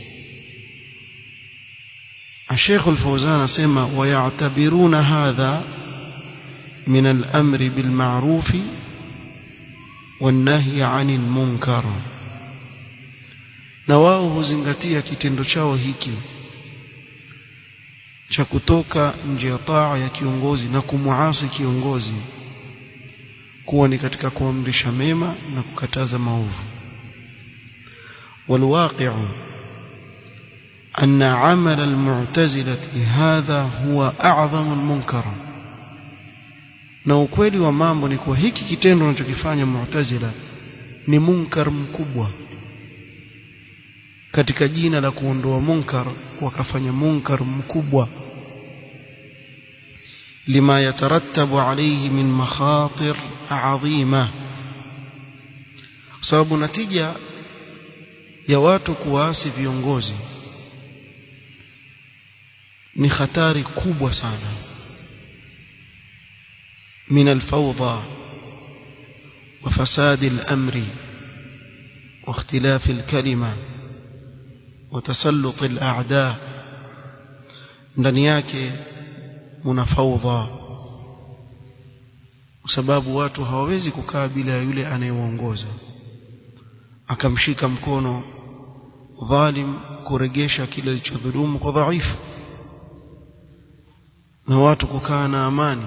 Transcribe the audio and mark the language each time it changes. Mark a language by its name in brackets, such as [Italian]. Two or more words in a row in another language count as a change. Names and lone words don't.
[Arabic] Sheikh al-Fawzan asema: ويعتبرون هذا من الأمر بالمعروف والنهي عن المنكر. [Swahili] na wao huzingatia kitendo chao hiki cha kutoka nje ya taa ya kiongozi na kumuasi kiongozi kuwa ni katika kuamrisha mema na kukataza maovu. [Arabic] والواقع أن عمل المعتزلة هذا هو أعظم المنكر. [Swahili] na ukweli wa mambo ni kwa hiki kitendo wanachokifanya Mu'tazila ni munkar mkubwa. katika jina la kuondoa munkar wakafanya munkar mkubwa, [Arabic] لما يترتب عليه من مخاطر عظيمة. [Swahili] sababu natija ya watu kuasi viongozi ni hatari kubwa sana. [Arabic] من الفوضى وفساد الأمر واختلاف الكلمة وتسلط الأعداء. [Swahili] ndani yake muna fawdha, kwa sababu watu hawawezi kukaa bila yule anayewaongoza akamshika mkono dhalim kuregesha kile kilichodhulumu kwa dhaifu, na watu kukaa na amani.